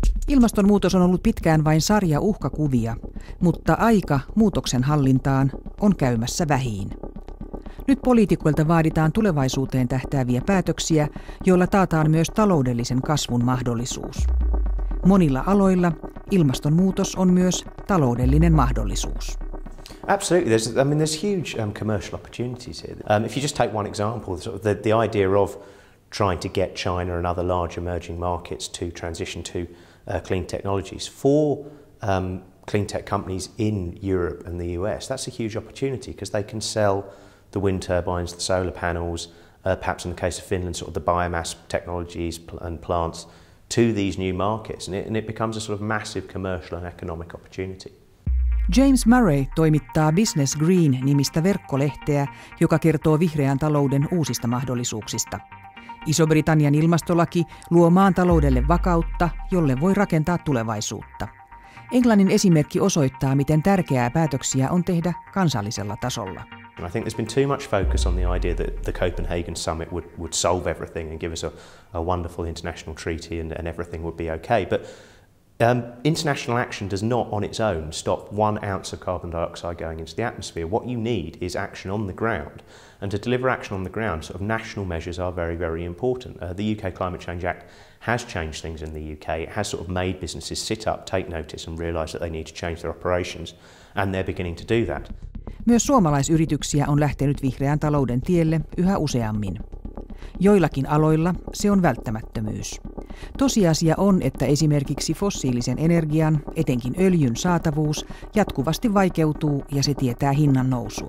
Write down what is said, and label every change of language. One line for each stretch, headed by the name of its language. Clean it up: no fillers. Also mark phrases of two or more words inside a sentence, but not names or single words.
Finnish: Ilmastonmuutos on ollut pitkään vain sarja uhkakuvia, mutta aika muutoksen hallintaan on käymässä vähiin. Nyt poliitikoilta vaaditaan tulevaisuuteen tähtääviä päätöksiä, joilla taataan myös taloudellisen kasvun mahdollisuus. Monilla aloilla ilmastonmuutos on myös taloudellinen mahdollisuus.
English: Absolutely. There's huge commercial opportunities here. If you just take one example, the idea of trying to get China and other large emerging markets to transition to clean technologies for clean tech companies in Europe and the US, that's a huge opportunity because they can sell the wind turbines, the solar panels, perhaps in the case of Finland, sort of the biomass technologies and plants to these new markets, and it becomes a sort of massive commercial and economic opportunity.
Finnish: James Murray toimittaa Business Green-nimistä verkkolehteä, joka kertoo vihreän talouden uusista mahdollisuuksista. Iso-Britannian ilmastolaki luo maan taloudelle vakautta, jolle voi rakentaa tulevaisuutta. Englannin esimerkki osoittaa, miten tärkeää päätöksiä on tehdä kansallisella tasolla.
English: I think there's been too much focus on the idea that the Copenhagen summit would solve everything and give us a wonderful international treaty and everything would be okay. But international action does not on its own stop 1 ounce of carbon dioxide going into the atmosphere. What you need is action on the ground. And to deliver action on the ground, sort of national measures are very, very important. The UK Climate Change Act has changed things in the UK. It has sort of made businesses sit up, take notice and realise that they need to change their operations. And they're beginning to do that.
Finnish: Myös suomalaisyrityksiä on lähtenyt vihreän talouden tielle yhä useammin. Joillakin aloilla se on välttämättömyys. Tosiasia on, että esimerkiksi fossiilisen energian, etenkin öljyn saatavuus, jatkuvasti vaikeutuu ja se tietää hinnan nousua.